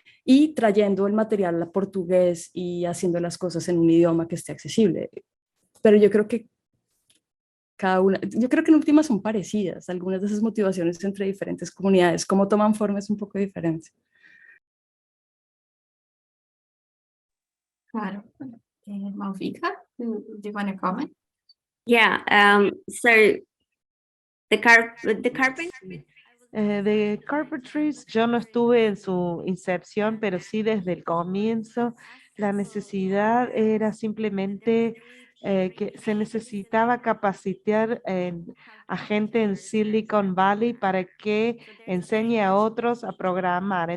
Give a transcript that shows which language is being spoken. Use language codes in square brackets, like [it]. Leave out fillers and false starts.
[es] Y trayendo el material a portugués y haciendo las cosas en un idioma que esté accesible. Pero yo creo que yo creo que en últimas son parecidas, algunas de esas motivaciones entre diferentes comunidades, cómo toman forma es un poco diferente. Claro. [en] Malvika, do you want to comment? Yeah, so the carpentry. [es] De Carpentries, yo no estuve en su incepción, pero sí desde el comienzo. La necesidad era simplemente que se necesitaba capacitar a gente en Silicon Valley para que enseñe a otros a programar.